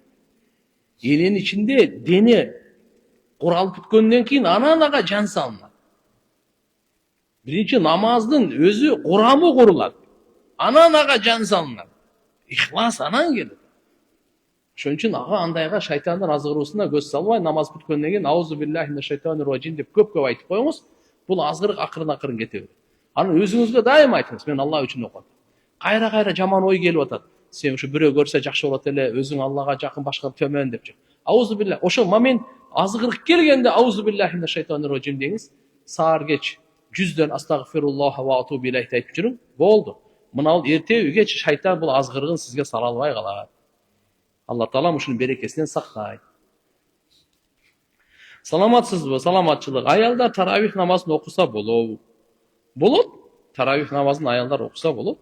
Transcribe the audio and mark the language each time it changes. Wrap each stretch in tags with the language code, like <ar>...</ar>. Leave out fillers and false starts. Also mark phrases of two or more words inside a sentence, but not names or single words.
<ky>Эненин ичинде дене куралып бүткөндөн кийин анан ага жан салынат. Биринчи намаздын өзү курамы курулат. Анан ага жан салынат. Ихлас анан келет. Ошон үчүн ага андайга шайтандын азгыруусуна көз салбай, намаз бүткөндөн кийин</ky> <ar>أعوذ بالله من الشيطان الرجيم</ar> <ky>деп көп айтып коюңуз. Бул азгырык акырын кете берет. Анан өзүңүзгө дайым айтыңыз, мен Алла үчүн окуйм. Кайра жаман ой келип атат. Сен ушу бирөө көрсө жакшы болот эле, өзүң Аллага жакын, башка төмөн депчи.</ky> <ar>أعوذ بالله.</ar> <ky>Ошол момент азгырык келгенде</ky> <ar>أعوذ بالله من الشيطان الرجيم</ar> <ky>деңиз. Саар кеч 100дөн</ky> <ar>أستغفر الله وأتوب إليه</ar> <ky>айтып жүрүң. Болду. Мына эрте кеч шайтан бул азгырыгын сизге сала албай калат. Алла Таала ушунун берекесинен сактайт. Саламатсызбы? Саламатчылык. Аялдар таравих намазын окуса болобу? Болот. Таравих намазын аялдар окуса болот.</ky>